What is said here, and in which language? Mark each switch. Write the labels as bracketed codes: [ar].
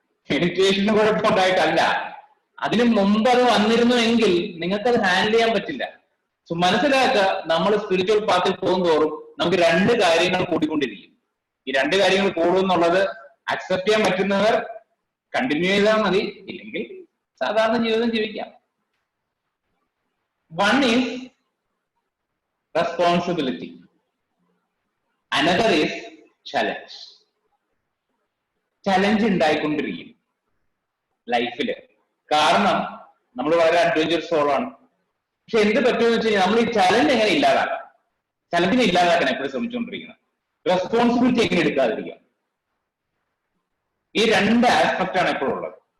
[ml] മെഡിറ്റേഷന് കുഴപ്പമുണ്ടായിട്ടല്ല, അതിന് മുമ്പ് അത് വന്നിരുന്നു എങ്കിൽ നിങ്ങൾക്ക് അത് ഹാൻഡിൽ ചെയ്യാൻ പറ്റില്ല. സോ മനസ്സിലാക്കുക, നമ്മൾ സ്പിരിച്വൽ പാത്തിൽ പോകുന്തോറും നമുക്ക് 2 കാര്യങ്ങൾ കൂടിക്കൊണ്ടിരിക്കും. ഈ 2 കാര്യങ്ങൾ കൂടുമെന്നുള്ളത് അക്സെപ്റ്റ് ചെയ്യാൻ പറ്റുന്നവർ കണ്ടിന്യൂ ചെയ്താൽ മതി, ഇല്ലെങ്കിൽ സാധാരണ ജീവിതം ജീവിക്കാം. [en] One is responsibility, another is challenge. [ml] Challenge ഉണ്ടായിക്കൊണ്ടിരിക്കും ലൈഫില്. കാരണം നമ്മൾ വളരെ അഡ്വഞ്ചറസ് സോളാണ്. പക്ഷെ എന്ത് പറ്റുമെന്ന് വെച്ച് കഴിഞ്ഞാൽ നമ്മൾ ഈ ചലഞ്ച് എങ്ങനെ ഇല്ലാതാക്കാം? ചലഞ്ചിനെ ഇല്ലാതാക്കാൻ എപ്പോഴും ശ്രമിച്ചുകൊണ്ടിരിക്കുന്നത്. റെസ്പോൺസിബിലിറ്റി എങ്ങനെ എടുക്കാതിരിക്കാം. ഈ രണ്ട് ആസ്പെക്ട് ആണ് എപ്പോഴും ഉള്ളത്.